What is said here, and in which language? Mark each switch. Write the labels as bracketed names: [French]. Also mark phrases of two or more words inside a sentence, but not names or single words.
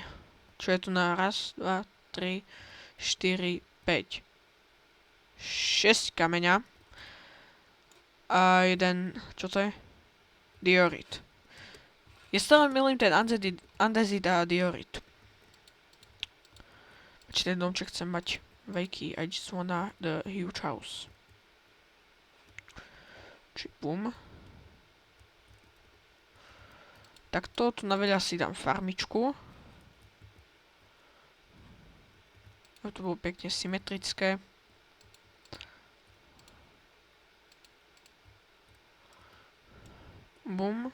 [Slovak] Čo je tu na 1, 2, 3, 4, 5. 6 kameňa. A jeden, čo to je? Diorit. Ja stále milím ten andezit a diorit. Či ten domček chcem mať veľký. [English] I just wanna the huge house. [Slovak] Či bum. Takto, tu na veľa si dám farmičku. To bolo pekne symetrické. Bum.